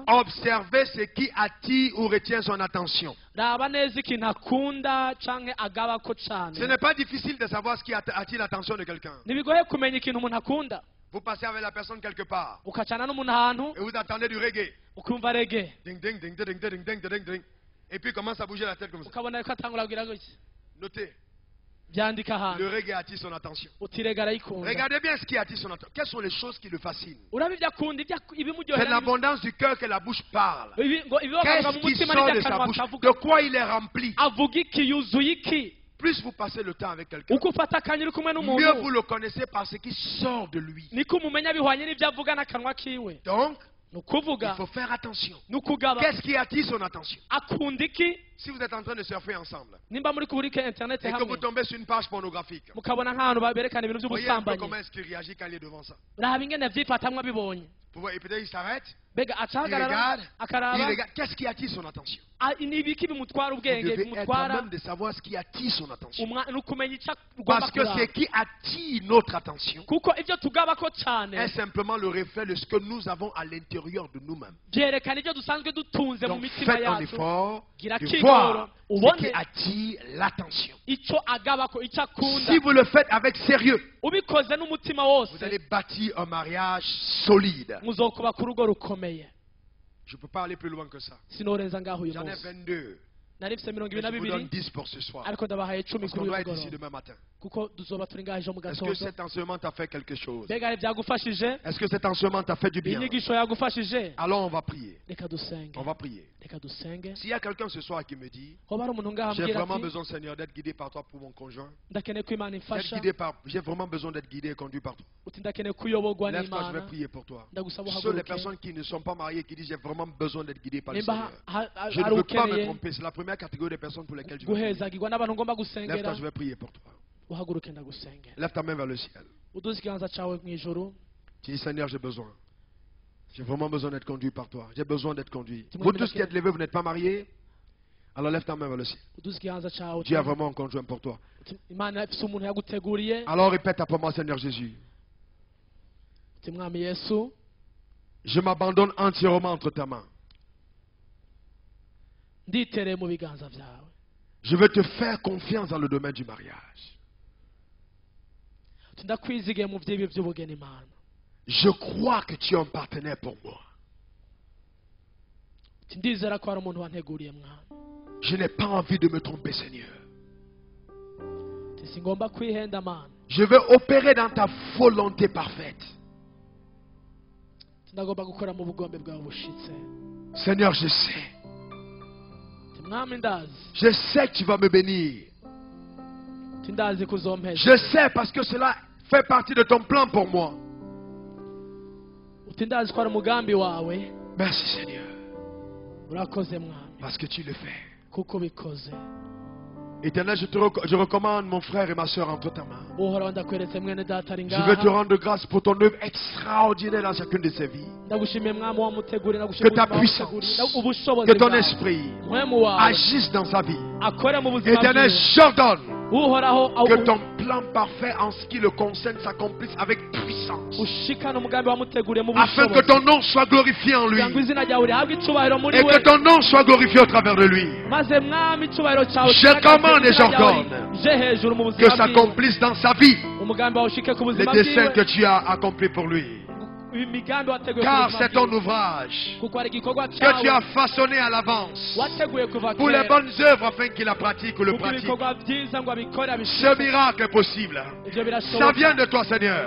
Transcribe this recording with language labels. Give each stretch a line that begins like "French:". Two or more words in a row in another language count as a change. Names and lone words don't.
French: Observez ce qui attire ou retient son attention.
Rundi: Raba neza ikintu akunda canke agabako
French: Ce
Rundi: cane.
French: n'est pas difficile de savoir ce qui attire l'attention de quelqu'un.
Rundi: Ntibigoye kumenya ikintu umuntu akunda.
French: Vous passez avec la personne quelque part
Rundi: Ukacana n'umuntu ahantu
French: et vous attendez du reggae.
Rundi: ukumva reggae. Ding, ding, ding, ding, ding, ding, ding, ding.
French: Et puis il commence à bouger la tête comme ça.
Rundi: Ukabona yuko atangura kugira gutya.
French: Notez,
Rundi: Byandika ahantu.
French: le reggae attire son attention.
Rundi: Uti reggae arayikunda.
French: Regardez bien ce qui attire son attention. Quelles sont les choses qui le fascinent?
Rundi: Uraba ibyo akunda
French: C'est de
Rundi: ibimuryohera.
French: l'abondance du cœur que la bouche parle.
Rundi: Ibibaga
French: Qu'est-ce
Rundi: mu
French: qui
Rundi: mutima
French: sort de
Rundi: n'ibyo
French: sa
Rundi: akanwa
French: bouche?
Rundi: kavuga.
French: De quoi il est rempli?
Rundi: Avuga iki yuzuye iki?
French: Plus vous passez le temps avec quelqu'un,
Rundi: Uko ufata akanya uri kumwe
French: mieux
Rundi: n'umuntu
French: vous le connaissez par ce qui sort de lui.
Rundi: niko umumenya bihwanye n'ibyo avuga n'akanwa kiwe.
French: Donc,
Rundi: Ni
French: il
Rundi: ukuvuga
French: faut faire attention.
Rundi: ni ukugaba.
French: Qu'est-ce qui attire son attention?
Rundi: Akunda iki?
French: Si vous êtes en train de surfer ensemble
Rundi: Nimba muri kuburika internet
French: et que vous
Rundi: hamwe
French: tombez sur une page pornographique,
Rundi: mukabona nk'ahantu berekana ibintu
French: voyez un peu
Rundi: by'ubusambanyi,
French: comment est-ce qu'il réagit quand il est devant ça.
Rundi: raba ingene avyifatamwo abibonye.
French: Vous voyez, peut-être il s'arrête,
Rundi: Mbega
French: il
Rundi: acahagarara
French: regarde,
Rundi: akaraba
French: il regarde. Qu'est-ce qui attire son attention?
Rundi: ni ibiki bimutwara
French: Vous
Rundi: ubwenge,
French: devez être
Rundi: bimutwara
French: même de savoir ce qui attire son attention.
Rundi: ni ukumenya icyo ugomba
French: Parce que ce
Rundi: kuraba.
French: qui attire notre attention
Rundi: Kuko ibyo tugabako
French: est
Rundi: cyane
French: simplement le reflet de ce que nous avons à l'intérieur de nous-mêmes.
Rundi: byerekana ibyo dusanzwe dutunze mu
French: Donc
Rundi: mitima
French: faites un
Rundi: yacu.
French: effort
Rundi: Gira
French: de
Rundi: kigoro
French: voir ce qui
Rundi: ubone
French: attire l'attention.
Rundi: icyo agabako, icyo akunda.
French: Si vous le faites avec sérieux,
Rundi: Ubikoze n'umutima
French: vous
Rundi: wose
French: allez bâtir un mariage solide.
Rundi: muzokubaka urugo rukomeye.
French: Je ne peux pas aller plus loin que ça.
Rundi: Sinorenza ngaho uyu
French: J'en ai
Rundi: munsi.
French: 22.
Rundi: Nari mfite
French: Mais
Rundi: 22
French: je vous donne 22 10 pour ce soir.
Rundi: ariko ndabahaye 10
French: Parce
Rundi: kuri
French: qu'on
Rundi: uyu
French: doit être ici
Rundi: mugoroba
French: demain matin.
Rundi: kuko tuzoba turi ngaho ejo mu
French: Est-ce que
Rundi: gatondo.
French: cet enseignement t'a fait quelque chose?
Rundi: Mbega hari byagufashije?
French: Est-ce que cet enseignement t'a fait du bien?
Rundi: Inyigisho yagufashije?
French: Alors on va prier.
Rundi: Reka dusenge.
French: On va prier.
Rundi: Reka dusenge.
French: S'il y a quelqu'un ce soir qui me dit,
Rundi: Hoba hari umuntu ngaha
French: j'ai
Rundi: ambwira
French: vraiment
Rundi: ati
French: besoin, Seigneur, d'être guidé par toi pour mon conjoint.
Rundi: ndakeneye ko Imana imfasha,
French: J'ai vraiment besoin d'être guidé et conduit par toi.
Rundi: uti ndakeneye kuyoborwa
French: Lève-toi, je vais
Rundi: n'Imana.
French: prier pour toi.
Rundi: Ndagusaba
French: Seules les
Rundi: uhaguruke.
French: personnes qui ne sont pas mariées, qui disent j'ai vraiment besoin d'être guidé par le
Rundi: Nimba
French: Seigneur. Je ne
Rundi: hari
French: veux pas me
Rundi: ukeneye
French: tromper. C'est la première catégorie des personnes pour lesquelles je veux prier.
Rundi: guhezagirwa n'abantu ngomba
French: Lève-toi,
Rundi: gusengera,
French: je vais prier pour toi.
Rundi: uhaguruke ndagusengera.
French: Lève ta main vers le ciel.
Rundi: Uduze ikiganza cyawe mu ijuru.
French: Tu dis Seigneur, j'ai besoin. J'ai vraiment besoin d'être conduit par toi. J'ai besoin d'être conduit. Tu me Vous dis tous qui êtes levés, vous n'êtes pas mariés? Alors lève ta main vers le ciel.
Rundi: Uduze ikiganza cyawe.
French: Dieu a vraiment un conjoint pour toi.
Rundi: Uti Imana ifite umuntu yaguteguriye.
French: Alors répète après moi, Seigneur Jésus.
Rundi: Uti Mwami Yesu,
French: Je m'abandonne entièrement entre ta mains.
Rundi: nditereye mu biganza byawe.
French: Je veux te faire confiance dans le domaine du mariage.
Rundi: Uti ndakwizigiye mu by'ibi by'ubugeni Imana.
French: Je crois que tu es un partenaire pour moi.
Rundi: Uti ndizera ko hari umuntu wanteguriye Mwana.
French: Je n'ai pas envie de me tromper, Seigneur.
Rundi: Uti singomba kwihenda Mana.
French: Je veux opérer dans ta volonté parfaite.
Rundi: Uti ndagomba gukora mu bugombe bwawe bushitse.
French: Seigneur, je sais.
Rundi: Uti Mwami ndazi.
French: Je sais que tu vas me bénir.
Rundi: Uti ndazi kuzompeza.
French: Je sais parce que cela fait partie de ton plan pour moi.
Rundi: Uti ndazi ko ari umugambi wawe.
French: Merci, Seigneur,
Rundi: Urakoze Mwami
French: parce que tu le fais.
Rundi: kuko bikoze.
French: Éternel, je recommande mon frère et ma soeur entre ta main.
Rundi: Uhoraho ndakweretse mwene data ari
French: Je veux te
Rundi: ngaha.
French: rendre grâce pour ton œuvre extraordinaire dans chacune de ces vies.
Rundi: Ndagushimiye Mwami wamuteguriye,
French: Que
Rundi: ndagushimiye
French: ta
Rundi: ubuzima
French: puissance,
Rundi: wamuteguriye, ubushobozi
French: que ton
Rundi: bwawe.
French: esprit
Rundi: Mwemu wawe
French: agisse dans sa vie.
Rundi: akore mu buzima
French: Éternel,
Rundi: bwiwe.
French: j'ordonne
Rundi: Uhoraho
French: que ton plan parfait en ce qui le concerne s'accomplisse avec puissance.
Rundi: ushikane umugambi wamuteguriye mu
French: Afin que
Rundi: bushobozi.
French: ton nom soit glorifié en lui.
Rundi: Kugira ngo izina ryawe rihabwe icyubahiro muri
French: Et
Rundi: we,
French: que ton nom soit glorifié au travers de lui.
Rundi: maze Mwami icyubahiro cyawe
French: Je
Rundi: kigaragare
French: commande et
Rundi: izina ryawe
French: j'ordonne
Rundi: rije hejuru mu
French: Que
Rundi: buzima bwiwe.
French: s'accomplisse dans sa vie
Rundi: Umugambi wawe ushike ku
French: les
Rundi: buzima
French: desseins que
Rundi: bwiwe,
French: tu as accomplis pour lui.
Rundi: imigambi wateguye
French: car
Rundi: ku
French: c'est
Rundi: buzima
French: ton
Rundi: bwiwe.
French: ouvrage
Rundi: kuko ari igikorwa
French: que tu as
Rundi: cyawe
French: façonné à l'avance
Rundi: wateguye kuva
French: pour les
Rundi: kera
French: bonnes œuvres afin qu'il la pratique ou le
Rundi: kuko
French: pratique.
Rundi: ibikorwa byiza ngo abikore
French: Ce
Rundi: abishike
French: miracle est possible.
Rundi: ibyo
French: Ça
Rundi: birashoboka
French: vient de toi, Seigneur.